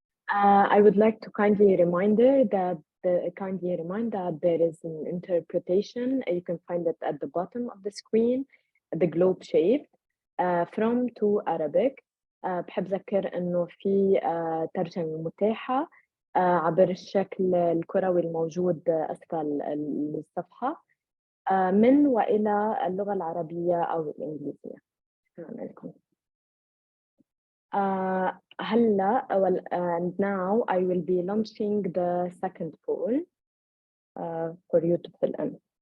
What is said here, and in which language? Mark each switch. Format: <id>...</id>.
<en>I would like to kindly remind that there is an interpretation. You can find it at the bottom of the screen, the globe shaped, from to Arabic.</en> <ar>بحب أذكر إنه في ترجمة متاحة عبر الشكل الكروي الموجود أسفل الصفحة من وإلى اللغة العربية أو الإنجليزية. شكرا لكم.</ar> <en>And now I will be launching the second poll for you to fill in.</en>